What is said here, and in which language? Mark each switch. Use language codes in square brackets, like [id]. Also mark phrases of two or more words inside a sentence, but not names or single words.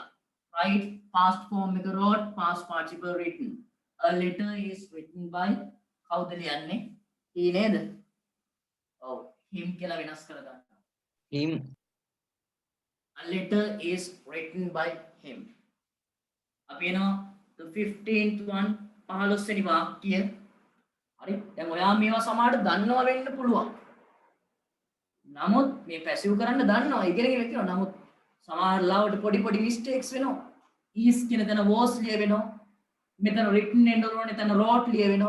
[en] write past form එක wrote past participle written. a letter is written by [si] කවුද ලියන්නේ? [en] he නේද? [si] ඔව් him කියලා වෙනස් කර ගන්න. him. [en] a letter is written by him. [si] අපි එනවා [en] the 15th one [si] 15 වෙනි වාක්‍යය. හරි දැන් ඔයා මේවා සමහරට දන්නවා වෙන්න පුළුවන්. නමුත් මේ පැසිව් කරන්න දන්නවා ඉගෙනගෙන තියෙනවා. නමුත් සමහර ලාවට පොඩි මිස්ටේක්ස් වෙනවා. is කියන තැන was ලිය වෙනවා. මෙතන written එන්න ඕනේ එතන wrote ලියවෙනවා.